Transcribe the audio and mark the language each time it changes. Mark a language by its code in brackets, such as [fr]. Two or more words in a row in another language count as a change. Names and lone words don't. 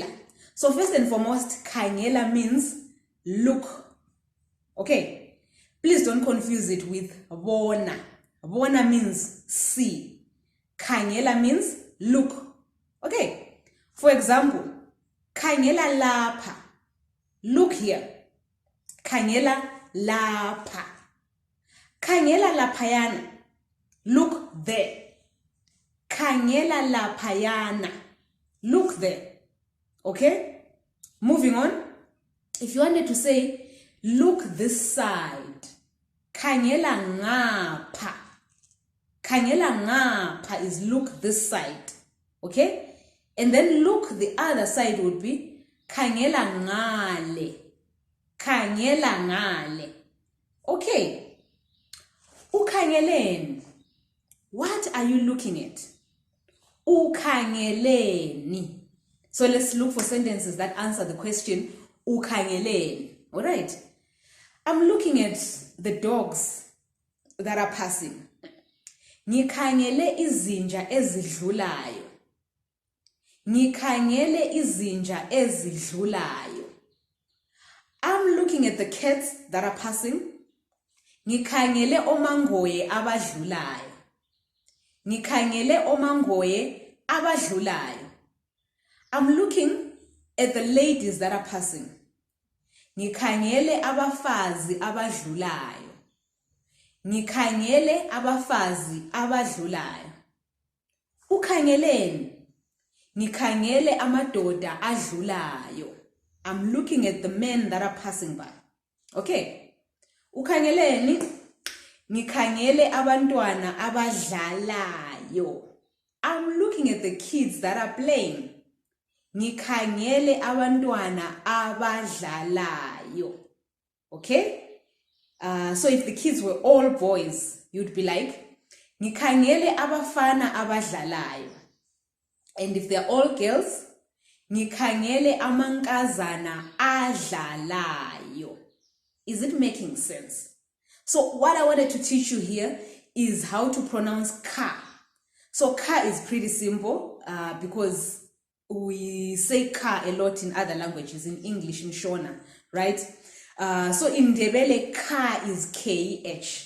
[en] So first and foremost, KHANGELA means look. Okay? Please don't confuse it with bona. Bona means see. KHANGELA means look. Okay? For example, [nd] KHANGELA lapha. [en] Look here. [nd] KHANGELA lapha. KHANGELA laphayana. [en] Look there. [nd] KHANGELA laphayana. [en] Look there. Okay? Moving on. If you wanted to say, look this side. [nd] KHANGELA ngapha. KHANGELA ngapha [en] is look this side. Okay? And then look the other side would be [nd] KHANGELA ngale. KHANGELA ngale. Okay. Ukhangeleni. [en] What are you looking at? [nd] Ukhangeleni. [en] So let's look for sentences that answer the question ukhangeleni. All right. I'm looking at the dogs that are passing. [nd] Ngikhangele izinja ezidlulayo. Ngikhangele izinja ezidlulayo. [en] I'm looking at the cats that are passing. [nd] Ngikhangele omangoye abadlulayo. Ngikhangele omangoye abadlulayo. [en] I'm looking at the ladies that are passing. [nd] Ngikhangele abafazi abadlulayo. Ngikhangele abafazi abadlulayo. Ukhangeleni. Ngikhangele amadoda adlulayo. [en] I'm looking at the men that are passing by. [nd] Okay? Ukhangeleni. Ngikhangele abantwana abadlalayo. [en] I'm looking at the kids that are playing. [nd] Ngikhangele abantwana abadlalayo. [en] Okay? So if the kids were all boys, you'd be like, [nd] Ngikhangele abafana abadlalayo. [en] And if they're all girls, [nd] Ngikhangele amankazana adlalayo. [en] Is it making sense? So what I wanted to teach you here is how to pronounce ka. So ka is pretty simple because we say ka a lot in other languages, in English, in Shona, right? So in Ndebele, ka is KH.